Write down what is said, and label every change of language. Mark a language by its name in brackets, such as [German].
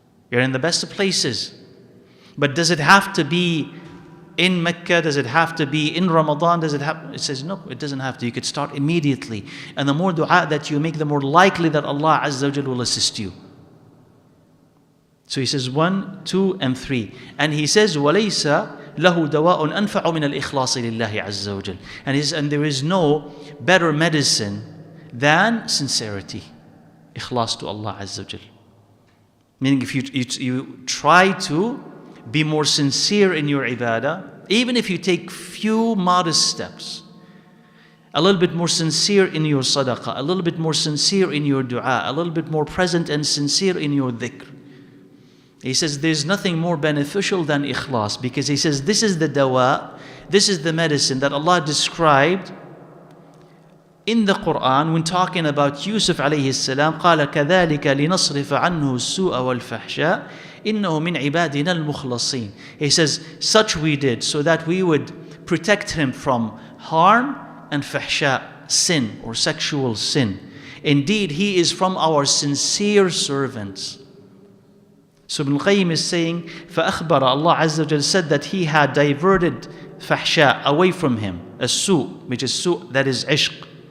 [English] You're in the best of places. But does it have to be in Mecca? Does it have to be in Ramadan? Does it have? It says no, it doesn't have to. You could start immediately. And the more dua that you make, the more likely that Allah Azza wa Jal will assist you. So he says 1, 2, and 3. And he says, [Arabic] وَلَيْسَ لَهُ دَوَاءٌ أَنْفَعُ مِنَ الْإِخْلَاصِ لِلَّهِ عَزَّ وَجَلَ. [English] And there is no better medicine than sincerity. Ikhlas to Allah Azza wa Jal. Meaning if you try to be more sincere in your ibadah, even if you take few modest steps, a little bit more sincere in your sadaqah, a little bit more sincere in your dua, a little bit more present and sincere in your dhikr. He says there's nothing more beneficial than ikhlas, because he says this is the dawa, this is the medicine that Allah described in the Quran when talking about Yusuf alayhi salam. [Arabic] قال كذلك لنصرف عنه السوء والفحشاء إنه من عبادنا المخلصين. [English] He says such we did so that we would protect him from harm and fahsha, sin or sexual sin. Indeed, he is from our sincere servants. So ibnalqayyim is saying, فأخبر, Allah Azza wa Jal said that He had diverted fahsha away from him, as-su, which is su, that is ishq.